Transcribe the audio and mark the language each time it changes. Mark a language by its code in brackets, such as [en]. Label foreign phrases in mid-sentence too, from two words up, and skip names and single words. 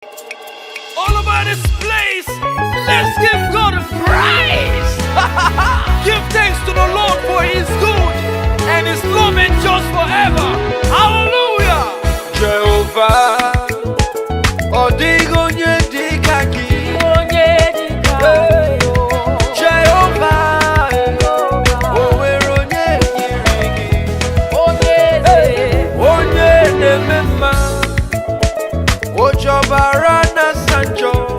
[en] All over this place, let's give God a praise. Give thanks to the Lord, for He is good and His love endures forever. Hallelujah. Jehovah, [ig] ọ dịghị onye dị ka gị. Onye dị ka gị. Jehovah, o nwere onye yiri gị. Onye eze. Onye na-eme mma, o jọbara na Sancho.